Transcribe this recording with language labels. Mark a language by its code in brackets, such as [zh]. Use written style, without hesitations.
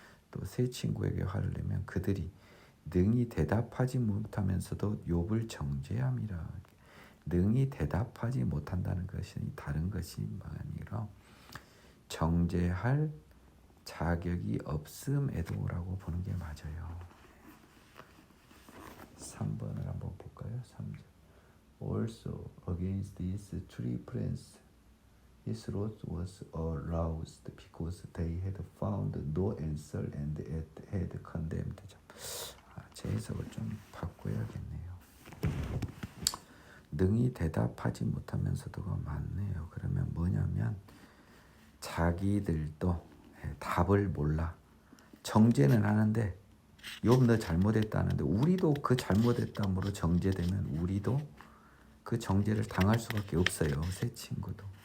[ko] 또 세 친구에게 화를 내면 그들이 능히 대답하지 못하면서도 욥을 정죄함이라. 능히 대답하지 못한다는 것이 다른 것이 아니라 정죄할 자격이 없음에도라고 보는 게 맞아요. 3번을 한번 볼까요? 3절. [en] Also against this three friends his wrath was aroused because they had found no answer and had condemned. [ko] 제 해석을 좀 바꿔야겠네요. 능히 대답하지 못하면서도가 맞네요. 그러면 뭐냐면 자기들도 답을 몰라. 정죄는 하는데 욥 너 잘못했다는데 우리도 그 잘못했다므로 정죄되면 우리도 그 정죄를 당할 수밖에 없어요. 세 친구도.